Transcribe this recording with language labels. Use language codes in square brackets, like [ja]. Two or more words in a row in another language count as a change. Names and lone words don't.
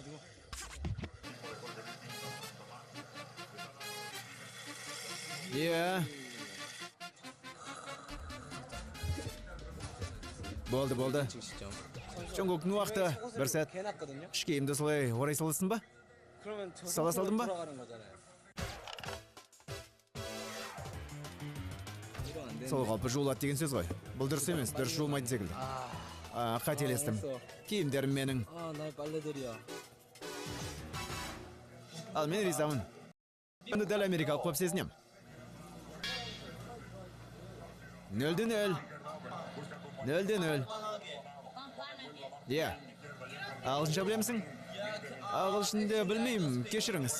[kk] Иә. Болды. Чонгуктың уақыты. Бір сәт. [ko] 해놨거든요. [kk] Үш киімді солай орай салысын ба? [ko] 그러면 저 [kk] Сала салдың ба? [ko] 돌아가는 거잖아요. 이건 안 되는데. [kk] Сол қалпы жуылады деген сөз ғой. Бұл дұрыс емес, дұрыс жуылмайды секілді. Қателестім. Киімдерім менің. [ko] 날 빨래들이야. [kk] Ал мен ризамын. Енді дәл америкалық болып сезінем. 0-0. 0-0. Иә. Ағылшынша білемісің? Ағылшынды білмеймін, кешіріңіз.